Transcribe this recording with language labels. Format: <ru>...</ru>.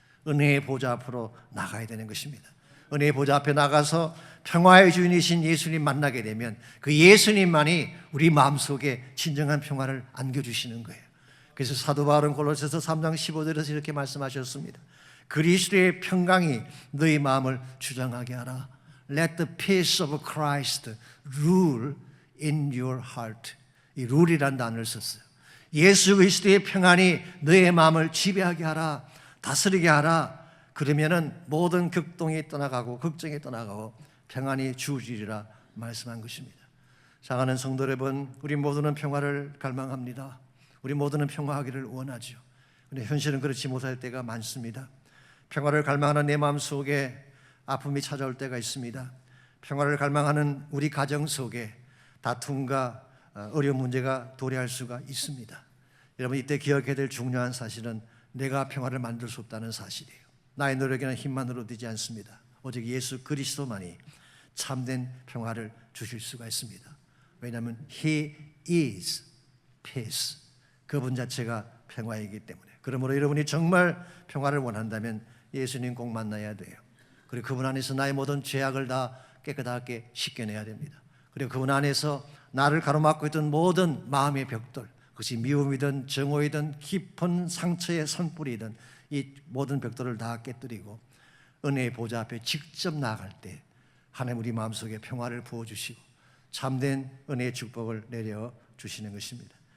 <ko>은혜의 보좌 앞으로 나가야 되는 것입니다. 은혜의 보좌 앞에 나가서 평화의 주인이신 예수님 만나게 되면 그 예수님만이 우리 마음속에 진정한 평화를 안겨주시는 거예요. 그래서 사도 바울은 골로새서 3장 15절에서 이렇게 말씀하셨습니다. 그리스도의 평강이 너희 마음을 주장하게 하라.</ko> <en>Let the peace of Christ rule in your heart.</en> <ko>이 룰이라는 단어를 썼어요. 예수 그리스도의 평안이 너의 마음을 지배하게 하라, 다스리게 하라. 그러면은 모든 극동이 떠나가고 걱정이 떠나가고 평안이 주어지리라 말씀한 것입니다. 사랑하는 성도 여러분, 우리 모두는 평화를 갈망합니다. 우리 모두는 평화하기를 원하죠. 그런데 현실은 그렇지 못할 때가 많습니다. 평화를 갈망하는 내 마음 속에 아픔이 찾아올 때가 있습니다. 평화를 갈망하는 우리 가정 속에 다툼과 어려운 문제가 도래할 수가 있습니다. 여러분, 이때 기억해야 될 중요한 사실은 내가 평화를 만들 수 없다는 사실이에요. 나의 노력이나 힘만으로 되지 않습니다. 오직 예수 그리스도만이 참된 평화를 주실 수가 있습니다. 왜냐하면</ko> <en>He is peace.</en> <ko>그분 자체가 평화이기 때문에. 그러므로 여러분이 정말 평화를 원한다면 예수님 꼭 만나야 돼요. 그리고 그분 안에서 나의 모든 죄악을 다 깨끗하게 씻겨내야 됩니다. 그리고 그분 안에서 나를 가로막고 있던 모든 마음의 벽돌, 그것이 미움이든 정오이든 깊은 상처의 산불이든 이 모든 벽돌을 다 깨뜨리고 은혜의 보좌 앞에 직접 나아갈 때 하나님 우리 마음속에 평화를 부어주시고 참된 은혜의 축복을 내려주시는 것입니다.</ko>